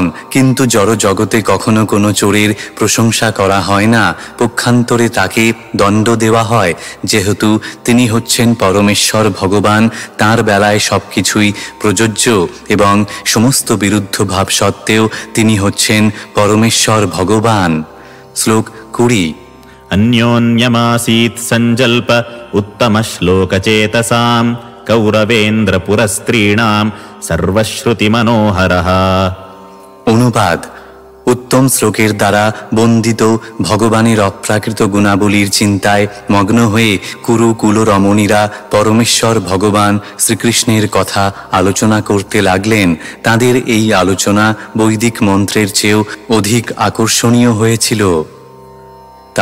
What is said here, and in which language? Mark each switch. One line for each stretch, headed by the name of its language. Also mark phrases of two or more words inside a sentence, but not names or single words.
Bangla: কিন্তু জড় জগতে কখনো কোনো চোরের প্রশংসা করা হয় না, পক্ষান্তরে তাকে দণ্ড দেওয়া হয়। যেহেতু তিনি হচ্ছেন পরমেশ্বর ভগবান, তাঁর বেলায় সব কিছুই প্রযোজ্য এবং সমস্ত বিরুদ্ধ ভাব সত্ত্বেও তিনি হচ্ছেন পরমেশ্বর ভগবান। শ্লোক 20।
Sanskrit: अन्योन्यमासीत् सञ्जल्प उत्तमश्लोकचेतसां कौरवेन्द्रपुरस्त्रीणां सर्वश्रुतिमनोहरः।
Bangla: অনুবাদ: উত্তম শ্লোকের দ্বারা বন্দিত ভগবানের অপ্রাকৃত গুণাবলীর চিন্তায় মগ্ন হয়ে কুরু কুল রমণীরা পরমেশ্বর ভগবান শ্রীকৃষ্ণের কথা আলোচনা করতে লাগলেন। তাদের এই আলোচনা বৈদিক মন্ত্রের চেয়েও অধিক আকর্ষণীয় হয়েছিল।